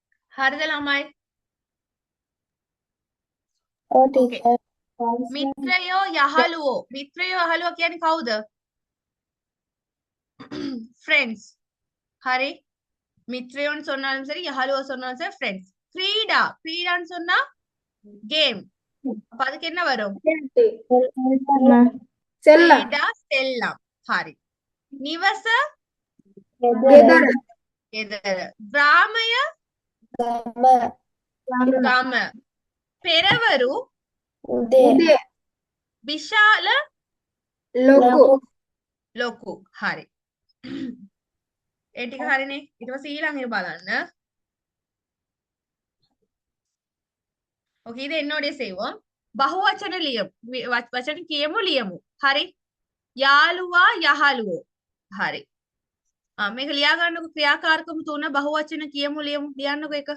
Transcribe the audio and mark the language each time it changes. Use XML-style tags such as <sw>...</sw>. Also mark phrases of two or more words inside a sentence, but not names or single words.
<si>හරිද ළමයි? ඔව් ඕකේ. ටීචර්. මිත්‍රයෝ යහළුවෝ. මිත්‍රයෝ යහළුවෝ කියන්නේ කවුද?</si> <en>ஃப்ரெண்ட்ஸ். ஹரி.</en> <ta>மித்ரயோன்னு சொன்னாலும் சரி யஹலுவ சொன்னாலும் சரி ஃப்ரெண்ட்ஸ். கிரீடா. கிரீடான்னு சொன்னா கேம். அப்ப அதுக்கு என்ன வரும்?</ta> <si>செல்லம் ක්‍රීඩා සෙල්ලම්. හරි. නිවස ගෙදර ගෙදර. ග්‍රාමය ගම ගම. පෙරවරු උදේ උදේ විශාල ලොකු ලොකු. හරි. ඒ ටික හරිනේ. ඊට පස්සේ ඊළඟ එක බලන්න.</si> <ta>ஓகே இது என்னோடய செய்வோம்.</ta> <si>බහුවචන ලියමු. වචන කියමු ලියමු. හරි. යාළුවා යහළුවෝ. හරි. මේක ලියා ගන්නකො ක්‍රියාකාරකම තුන බහුවචන කියමු ලියමු. ලියන්නකො එක.</si>